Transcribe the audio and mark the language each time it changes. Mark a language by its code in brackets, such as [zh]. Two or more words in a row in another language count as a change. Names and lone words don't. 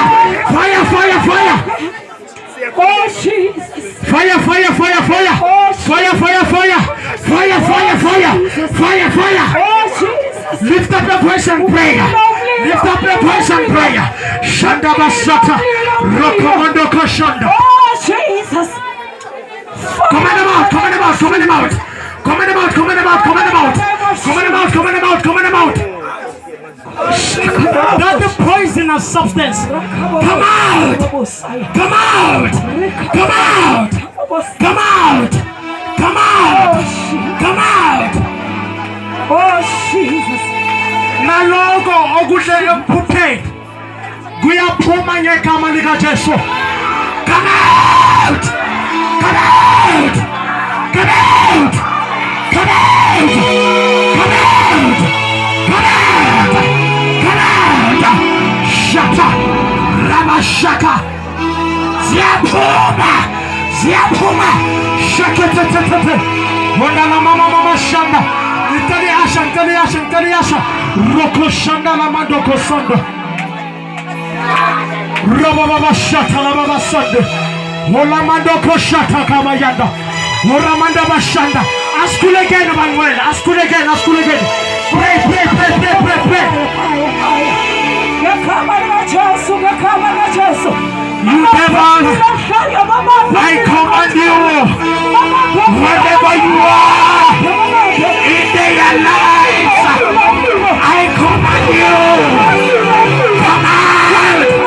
[en] Fire, fire, fire. Oh, Jesus. Fire, fire, fire, fire. Fire, fire, fire. Fire, fire, fire. Fire, fire. Oh, Jesus. Lift up your voice and pray. Lift up your voice and pray. Shanda basata. Rokomando koshanda. Oh, Jesus. Command them out, command them out, command them out. Command them out, command them out, command them out. Command them out, command them out, command them out. That's the poisonous substance. Come out. Come out. Come out. Come out. Come out. Come out. Oh, Jesus. Nalogo ogudele mpute. Guya puma nye kama lika Jesu. Come out. Come out. Come out. Come out. Come out. Come out. Come out. Shaka. Rama shaka. Ziapuma. Ziapuma. Shaka tete. Wanda mama shanda. Itali asha. Roko shanda la mandoko sonda. Rababa shata la baba sonda. Wola mandoko shata kama yanda. Wora manda bashanda. Ask you again, Manuel. Ask you again. Pray. You devil, I command you, wherever you are, in their lives, I command you, come out,